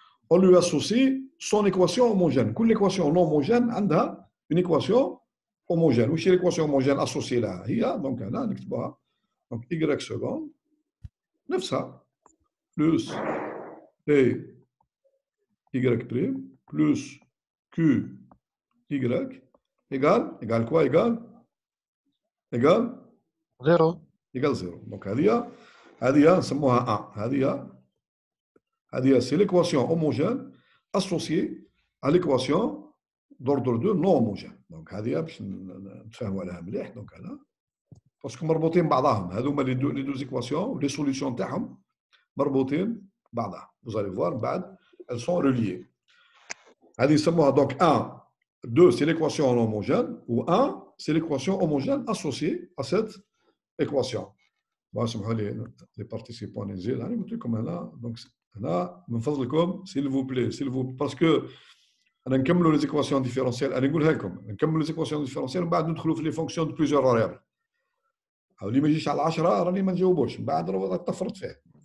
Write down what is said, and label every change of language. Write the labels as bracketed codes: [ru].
[fr] on lui associe son équation homogène [ar] كل [fr] équation non homogène [ar] عندها [fr] une équation homogène [ar] واش هي [fr] l'équation homogène associée لها [ar] هي دونك هنا نكتبوها دونك [fr] y seconde نفسها plus P Y prime plus Q Y égale quoi égale 0. égale 0. Donc [ar] هذه نسموها [fr] 1 هذه c'est l'équation homogène associée à l'équation d'ordre 2 non homogène. [ar] Donc هذه باش نتفاهموا عليها مليح دونك هنا باسكو مربوطين بعضهم هذوما لي دو زيكواسيون لي سوليسيون تاعهم مربوطين بعضها. [fr] Vous allez voir بعد elles sont reliées. [ar] هذه يسموها [fr] donc 1 2 c'est l'équation homogène ou 1 c'est l'équation homogène associée à cette équation. Bon [ar] اسمحوا لي les participants نزيد انا قلت لكم هنا دونك هنا من فضلكم [fr] s'il vous plaît parce que [ar] انا نكملوا لي زيكواسيون ديفيرونسيال انا نقولها لكم نكملوا لي زيكواسيون ديفيرونسيال ومن بعد ندخلوا في لي فونكسيون دو بليزيور فاريابل. اللي ما يجيش على 10 راني ما نجاوبوش من بعد راه طفرت فيه.